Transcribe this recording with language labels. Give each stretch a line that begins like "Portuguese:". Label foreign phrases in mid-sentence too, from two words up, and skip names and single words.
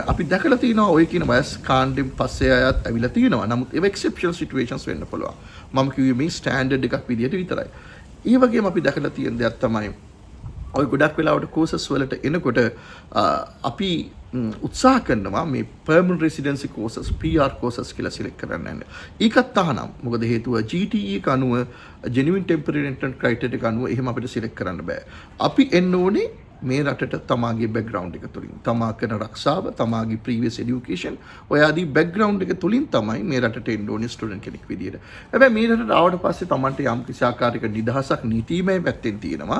Sinhala: අපි දැකලා තියෙනවා ඔය කියන වයස් කාණ්ඩෙන් පස්සේ අයත් ඇවිල්ලා තියෙනවා. නමුත් ඒව
English: exceptional situations
Sinhala: වෙන්න පුළුවන්. මම කිව්වේ මේ ස්ටෑන්ඩඩ් එකක් විදියට විතරයි. ඒ වගේම අපි දැකලා තියෙන දෙයක් තමයි ඔය ගොඩක් වෙලාවට කෝසස් වලට එනකොට අපි උත්සාහ කරනවා මේ
English: permanent residency courses PR courses
Sinhala: කියලා සිලෙක්ට් කරන්න යන්න. ඒකත් තහනම්. මොකද හේතුව GTE එක අනුව
English: genuine temporary resident criteria
Sinhala: එක අනුව එහෙම අපිට සිලෙක්ට් කරන්න බෑ. අපි එන්න ඕනේ මේ රටට තමාගේ බෑග්ග්‍රවුන්ඩ් එක තුලින්. තමා කරන රක්ෂාව, තමාගේ
English: previous education
Sinhala: ඔය ආදී බෑග්ග්‍රවුන්ඩ් එක තුලින් තමයි මේ රටට එන්න ඕනේ ස්ටුඩන්ට් කෙනෙක් විදියට. හැබැයි මේ රටට ආවට පස්සේ Tamanට යම් කිසි ආකාරයක නිදහසක් නීතිමය පැත්තෙන් තියෙනවා.